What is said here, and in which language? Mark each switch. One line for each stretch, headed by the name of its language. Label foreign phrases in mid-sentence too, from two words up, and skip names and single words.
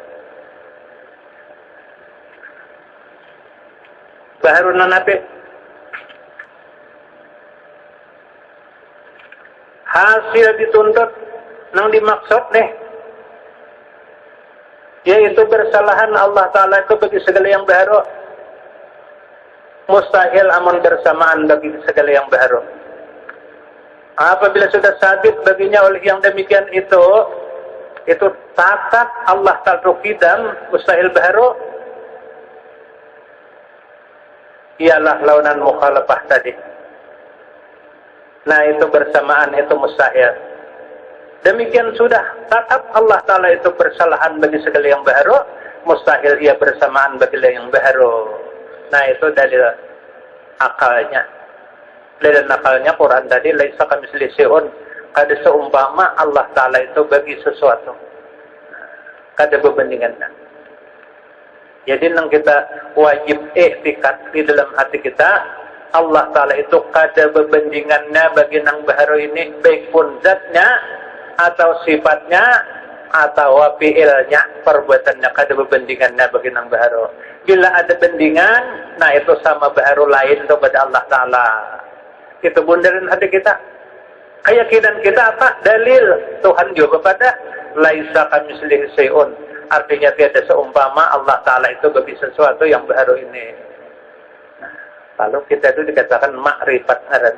Banjar: Baharu nang napi. Hasil dituntut nang dimaksud nih, yaitu bersalahan Allah Ta'ala itu bagi segala yang baharu. Mustahil amun bersamaan bagi segala yang baharu. Apabila sudah sabit baginya oleh yang demikian itu tatap Allah Ta'ala kidam, mustahil baharu. Ialah launan mukhalafah tadi. Nah itu bersamaan, itu mustahil. Demikian sudah tatap Allah Ta'ala itu bersalahan bagi segala yang baharu, mustahil ia bersamaan bagi yang baharu. Nah itu dalil akalnya. Dalil akalnya Quran tadi,
Arabic: ليس كمثله شيء,
Banjar: kada seumpama Allah Ta'ala itu bagi sesuatu, kada berbandingan. Jadi nang kita wajib i'tikad di dalam hati kita, Allah Ta'ala itu kada berbandingannya bagi nang baharu ini, baik pun zatnya atau sifatnya atau fi'ilnya, perbuatannya, kada berbandingannya bagi nang baharu. Bila ada bandingan, nah itu sama baharu lain kepada Allah Ta'ala. Itu bundaran hati kita. Keyakinan kita apa? Dalil Tuhan juga pada
Arabic: ليس كمثله شيء.
Indonesian: Artinya tiada seumpama Allah Ta'ala itu bagi sesuatu yang baru ini.
Banjar: Nah, kalau kita itu dikatakan makrifat ngaran.